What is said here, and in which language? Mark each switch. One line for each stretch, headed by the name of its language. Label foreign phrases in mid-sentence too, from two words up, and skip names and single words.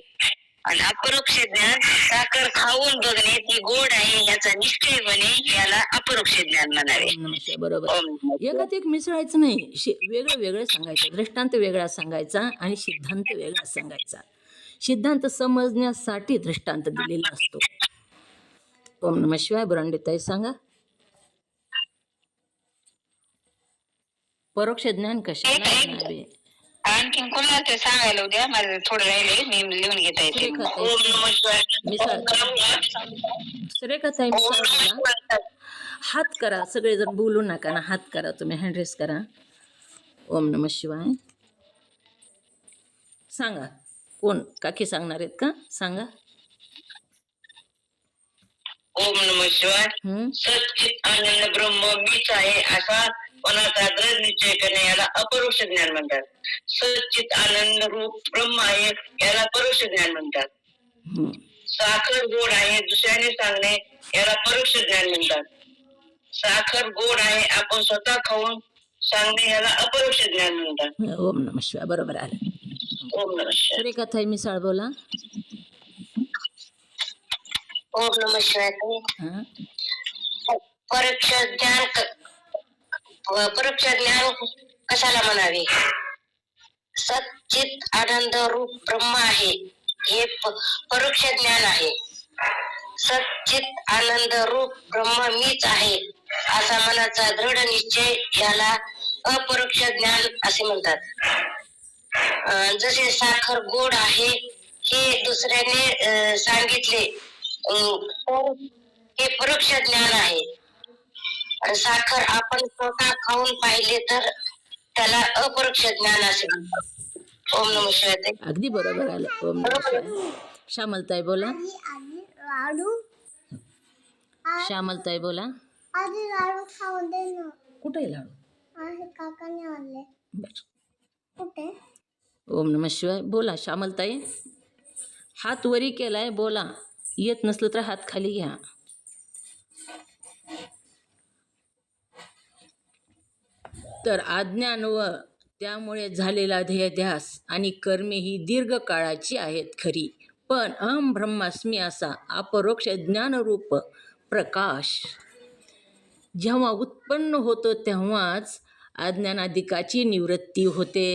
Marathi: आणि अपरोक्ष ज्ञान साखर खाऊन बघणे ती गोड आहे याचा निश्चय बने याला अपरोक्ष ज्ञान म्हणावे. बरोबर. एकात एक मिसळायचं नाही. वेगळं वेगळं सांगायचं. दृष्टांत वेगळा सांगायचा आणि सिद्धांत वेगळा सांगायचा. सिद्धांत समजण्यासाठी दृष्टांत दिलेला असतो.
Sanskrit: ओम नमः शिवाय.
Marathi: बुरांडेताई सांगा. परोक्ष ज्ञान कशाला म्हणावे? आणखीन कोणाला ते सांगायला उद्या, माझं थोडं राहिले, मी लिहून घेता येते. सुरेखाताई
Sanskrit: ओम नमः शिवाय.
Marathi: मिसाळ. सुरेखाताई मिसाळ बोला. हात करा, सगळेजण बोलू नका ना, हात करा, तुम्ही
English: hand raise
Marathi: करा.
Sanskrit: ओम नमः शिवाय.
Marathi: सांगा, कोण काकी सांगणार आहेत का? सांगा.
Sanskrit: ओम नमः शिवाय.
Marathi: सच्चित आनंद ब्रह्म मीच आहे असा मनाचा दृढ निश्चय करणे याला अपरोक्ष ज्ञान म्हणतात. सच्चित आनंद रूप ब्रह्म आहे याला परोक्ष ज्ञान म्हणतात. साखर गोड आहे दुसऱ्याने सांगणे याला परोक्ष ज्ञान म्हणतात. साखर गोड आहे आपण स्वतः खाऊन सांगणे याला अपरोक्ष ज्ञान म्हणतात.
Sanskrit: ओम नमः शिवाय.
Marathi: बरोबर आलं.
Sanskrit: ओम नमः शिवाय.
Marathi: सुरेखाताई मिसाळ बोला.
Sanskrit: ओम नमः शिवाय.
Marathi: परोक्ष ज्ञान कशाला म्हणावे? सच्चित आनंद रूप ब्रह्म आहे हे परोक्ष ज्ञान आहे. सच्चित आनंद रूप ब्रह्म मीच आहे असा मनाचा दृढ निश्चय याला अपरोक्ष ज्ञान असे म्हणतात. जसे साखर गोड आहे हे दुसऱ्याने सांगितले हे परोक्ष ज्ञान आहे. साखर आपण स्वतः खाऊन पाहिले तर त्याला अपरोक्ष ज्ञान असे म्हणतात.
Sanskrit: ओम नमः शिवाय.
Marathi: अगदी बरोबर आलं.
Sanskrit: ओम नमः शिवाय.
Marathi: श्यामलताई बोला. श्यामलताई बोला. लाडू खाऊ दे ना. कुठे आहे लाडू? आहे काकाने आणले. बरं. कुठे?
Sanskrit: ओम नमः शिवाय.
Marathi: बोला श्यामलताई. हात वरी केलाय, बोला. येत नसलं तर हात खाली घ्या. तर अज्ञान व त्यामुळे झालेला ध्येयध्यास आणि कर्मे ही दीर्घकाळाची आहेत खरी, पण
Sanskrit: अहम ब्रह्मास्मी
Marathi: असा अपरोक्ष ज्ञानरूप प्रकाश जेव्हा उत्पन्न होतो तेव्हाच अज्ञानाधिकाची निवृत्ती होते.